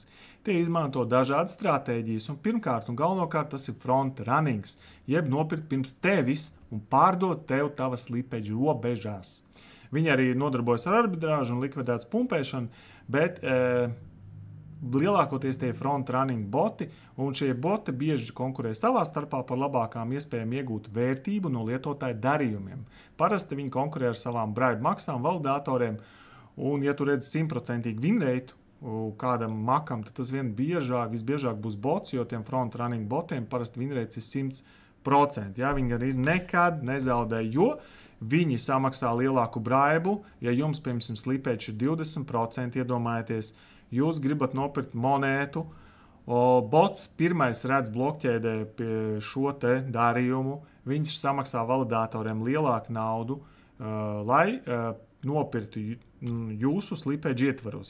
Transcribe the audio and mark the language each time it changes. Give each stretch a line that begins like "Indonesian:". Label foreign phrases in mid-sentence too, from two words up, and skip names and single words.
Latvian: Tie izmanto dažādas stratēģijas, un pirmkārt un galvenokārt tas ir
English: front runnings,
Latvian: jeb nopirkt pirms tevis un pārdot tev tavas slippage robežās. Viņi arī nodarbojas ar arbitrāžu un likvidētas pumpēšanu, bet lielākoties tie
English: front running
Latvian: boti, un šie boti bieži konkurē savā starpā par labākām iespējām iegūt vērtību no lietotāju darījumiem. Parasti viņi konkurē ar savām bribe maksām validatoriem, un ja tu redz 100% winrate kādam makam, tad tas visbiežāk būs bots, jo tiem
English: front running
Latvian: botiem parasti winrates ir 100%. Ja? Viņi arī nekad nezaudē, jo viņi samaksā lielāku braibu, ja jums, piemēram, slippage ir 20%, iedomājieties, jūs gribat nopirkt monētu, bots pirmais redz blokķēdē pie šo te darījumu, viņš samaksā validatoriem lielāku naudu, lai nopirktu jūsu slippage ietvaros.